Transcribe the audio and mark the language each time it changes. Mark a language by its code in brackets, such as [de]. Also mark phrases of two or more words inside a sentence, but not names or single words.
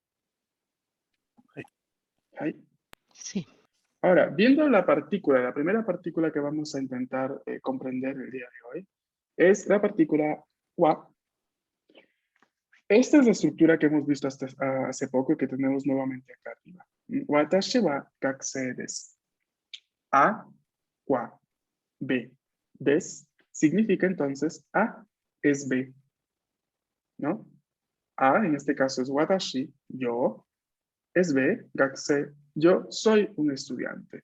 [es] Ahí. Sí. Ahora, viendo la partícula, la primera partícula que vamos a intentar comprender el día de hoy es la partícula wa. Esta es la estructura que hemos visto hasta hace poco y que tenemos nuevamente acá arriba. [ja] 私は学生です. [es] A, wa, B. Des significa entonces A es B, ¿no? A en este caso es watashi, yo, es B, gakusei, yo soy un estudiante.